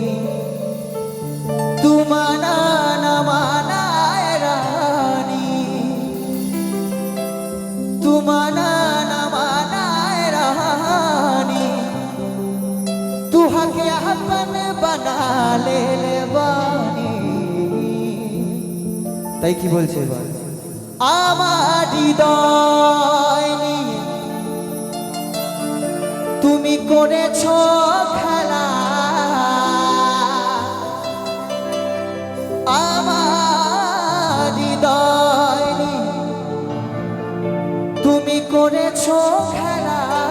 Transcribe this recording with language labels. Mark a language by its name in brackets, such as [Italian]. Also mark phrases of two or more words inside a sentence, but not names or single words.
[Bhojpuri] तू माना न माना रानी, तू माना न माना रानी, तू हके अपन बना ले बानी। [Bangla] তাই কি বলছে এবার? আমার হৃদয় নিয়ে তুমি করেছো খেলা, আমার হৃদয় নিয়ে তুমি করেছো খেলা।